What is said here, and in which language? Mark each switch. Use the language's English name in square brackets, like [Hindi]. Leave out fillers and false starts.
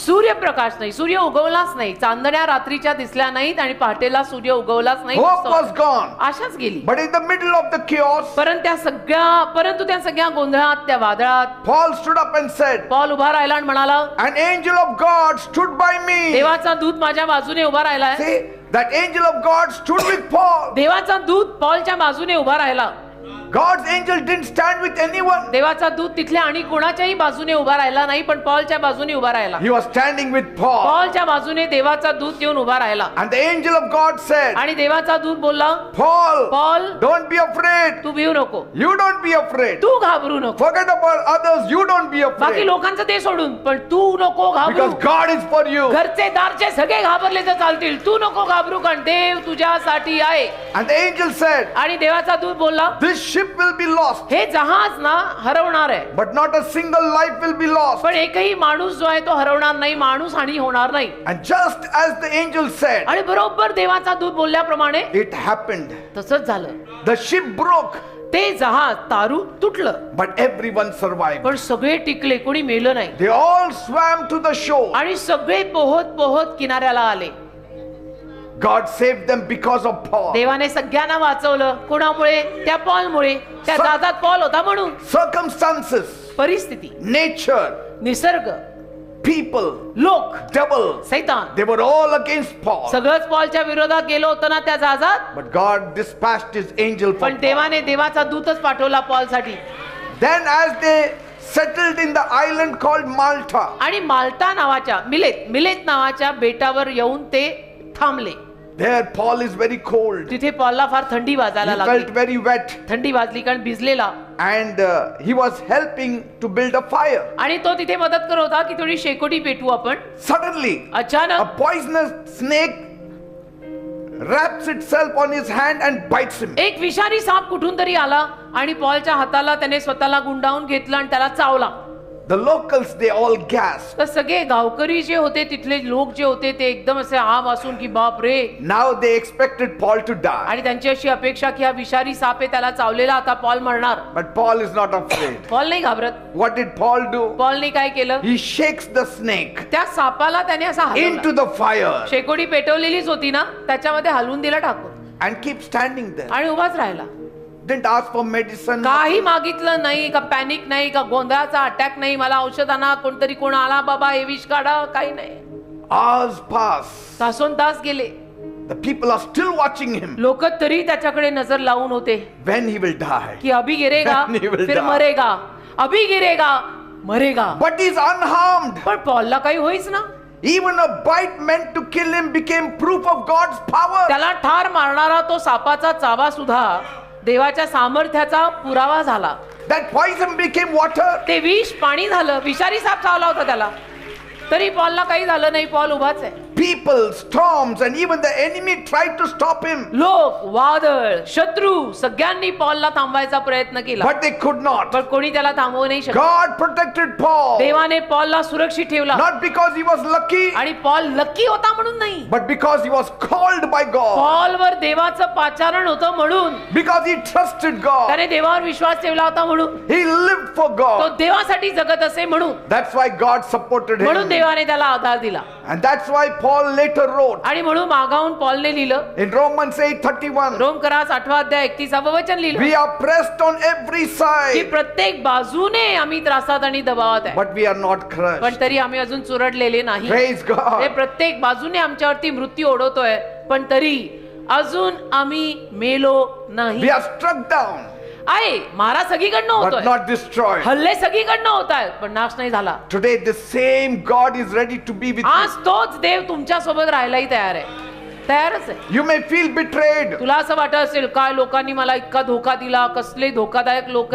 [Marathi] सूर्यप्रकाश नाही, सूर्य उगवलाच नाही, चांदण्या रात्रीच्या दिसल्या नाहीत आणि पहाटेला सूर्य उगवलाच नाही. [English] Hope was gone. [Marathi] आशाच गेली. [English] But in the middle of the chaos, [Marathi] परंतु त्या सगळ्या गोंधळात, त्या वादळात [English] Paul stood up and said, [Marathi] Paul उभा राहिला आणि म्हणाला, [English] an angel of God stood by me. [Marathi] देवाचा दूत माझ्या बाजूने उभा राहिलाय. [English] See, that angel of God stood with Paul. [Marathi] देवाचा दूत पॉलच्या बाजूने उभा राहिला. [English] God's angel didn't stand with anyone. [Marathi] देवाचा दूत तिथल्या आणि कोणाच्याही बाजूने उभा राहिला नाही, पण पॉलच्या बाजूने उभा राहिला. [English] He was standing with Paul. [Marathi] पॉलच्या बाजूने देवाचा दूत येऊन उभा राहिला. [English] And the angel of God said, [Marathi] आणि देवाचा दूत बोलला, [English] Paul, [Marathi] Paul [English] don't be afraid. [Marathi] तू भिवू नको, [English] You don't be afraid. [Marathi] तू घाबरू नको. [English] Forget about others. You don't be [Marathi] बाकी [English] afraid. [Marathi] लोकांचं ते सोडून, पण तू नको घाबरू. [English] Because God is for you. [Marathi] घरचे दारचे सगळे घाबरले तर चालतील, तू नको घाबरू कारण देव तुझ्यासाठी आहे. [English] And the angel said, [Marathi] आणि देवाचा दूत बोलला, [English] this ship ship will be lost, [Marathi] हे जहाज ना हरवणार आहे, [English] but not a single life will be lost. [Marathi] पण एकही माणूस जो आहे तो हरवणार नाही, माणूस हानी होणार नाही. [English] And just as the angel said, [Marathi] आणि बरोबर देवाचा दूत बोलल्याप्रमाणे [English] it happened. [Marathi] तसंच झालं. [English] The ship broke, [Marathi] ते जहाज तारू तुटलं, [English] but everyone survived. [Marathi] पण सगळे टिकले, कोणी मेलं नाही. [English] They all swam to the shore. [Marathi] आणि सगळे पोहत पोहत किनाऱ्याला आले. [English] God saved them because of Paul. [Marathi] देवाने सगळ्यांना वाचवलं. कोणामुळे? त्या पॉलमुळे. त्या जहाजात पॉल होता म्हणून. [English] Circumstances, [Marathi] परिस्थिती, [English] nature, [Marathi] निसर्ग, [English] people, [Marathi] लोक, [English] devil, [Marathi] सैतान, [English] they were all against Paul. [Marathi] सगळंच पॉलच्या विरोधात गेलो होतं ना त्या जहाजात. [English] But God dispatched his angel for [Marathi] पण [English] Paul. [Marathi] देवाने देवाचा दूतच पाठवला पॉलसाठी. [English] Then as they settled in the island called Malta, [Marathi] आणि माल्टा नावाच्या मिलेत नावाच्या बेटावर येऊन ते थांबले. [English] there Paul is very cold. [Marathi] तिथे पॉलला फार थंडी वाजायला [English] He [Marathi] लागली. [English] felt very wet, [Marathi] थंडी वाजली कारण भिजलेला. [English] and he was helping to build a fire. [Marathi] आणि तो तिथे मदत करत होता की थोडी शेकोटी पेटवू आपण. [English] Suddenly, a [Marathi] अचानक [English] poisonous snake wraps itself on his hand and bites him. [Marathi] एक विषारी साप कुठून तरी आला आणि पॉलच्या हाताला त्याने स्वतःला गुंडाळून घेतलं आणि त्याला चावला. [English] The locals, they all gasped. [Marathi] तर सगळे गावकरी जे होते, तिथले लोक जे होते ते एकदम असे आम असून की बाप रे. [English] Now they expected Paul to die. [Marathi] आणि त्यांची अशी अपेक्षा की हा विषारी साप आहे त्याला चावलेला, आता पॉल मरणार. [English] But Paul is not afraid. [Marathi] Paul नाही घाबरत. [English] What did Paul do? [Marathi] पॉलने काय केलं? [English] He shakes the snake [Marathi] त्या सापाला त्याने असा [English] into [Marathi] हलवला. [English] the fire [Marathi] शेकोटी पेटवलेलीच होती ना, त्याच्यामध्ये हलवून दिला टाकून [English] and keep standing there. [Marathi] आणि उभाच राहिला. [English] Didn't ask for medicine. [Marathi] काही मागितलं नाही, का पॅनिक नाही, का गोंधळाचा अटॅक नाही, मला औषध आणा, कोणतरी कोण आला बाबा हे विष काढा, काही नाही. [English] Hours pass. [Marathi] तासोन तास गेले. [English] The people are still watching him. [Marathi] लोक तरी त्याच्याकडे नजर लावून होते [English] When he will die. [Hindi] की अभी गिरेगा [English] He will [Hindi] फिर [English] die. [Hindi] मरेगा, अभी गिरेगा मरेगा. [English] But he's unharmed. [Marathi] पण पॉलला काही होईच ना. [English] Even a bite meant to kill him became proof of God's power. [Marathi] त्याला ठार मारणारा तो सापाचा चावा सुद्धा देवाच्या सामर्थ्याचा पुरावा झाला. [English] That poison became water. [Marathi] ते विष पाणी झालं. विषारी साप चावला होता त्याला, तरी पॉलला काही झालं नाही. पॉल उभाच आहे. [English] People, storms, and even the enemy tried to stop him. [Marathi] लोक, वादळ, शत्रू सगळ्यांनी पॉलला थांबवायचा प्रयत्न केला, [English] But they could not. [Marathi] पण कोणी त्याला थांबवू नाही शकत. [English] God protected Paul. [Marathi] देवाने पॉलला सुरक्षित ठेवला. [English] Not because he was lucky, [Marathi] आणि पॉल लकी होता म्हणून नाही, [English] but because he was called by God. [Marathi] पॉलवर देवाचं पाचारण होतं म्हणून. [English] Because he trusted God. [Marathi] त्याने देवावर विश्वास ठेवला होता म्हणून. [English] He lived for [Marathi] तो [English] God. [Marathi] देवासाठी जगत असे म्हणून. [English] That's why God supported [Marathi] म्हणून [English] him. [Marathi] देवाने त्याला आधार दिला. [English] And that's why Paul later wrote [Marathi] आणि म्हणून मागाहून पॉलने लिहिलं, [English] in Romans 8:31, [Marathi] रोमकरास 8 अध्याय 31 वचन लिहिलं [English] we are pressed on every [Marathi] की [English] side, [Marathi] प्रत्येक बाजूने आम्ही त्रासात आणि दबावात आहे, [English] but we are not [Marathi] पण [English] crushed. [Marathi] तरी आम्ही अजून चुरडलेले नाही. [English] Praise [Marathi] हे [English] God. [Marathi] प्रत्येक बाजूने आमच्यावरती मृत्यू ओढवतोय, पण तरी अजून आम्ही मेलो नाही. [English] We are struck down, [Marathi] आहे मारा सगळीकडनं [English] but [Marathi] होतोय, [English] not destroyed. [Marathi] हल्ले सगळीकडनं होत आहेत, पण नाश नाही झाला. [English] Today, the same God is ready to be with [Marathi] आज [English] you. [Marathi] तोच देव तुमच्या सोबत राहायलाही तयार आहे. तयारच आहे. [English] You may feel betrayed. [Marathi] तुला असं वाटत असेल काय लोकांनी मला इतका धोका दिला, कसले धोकादायक लोक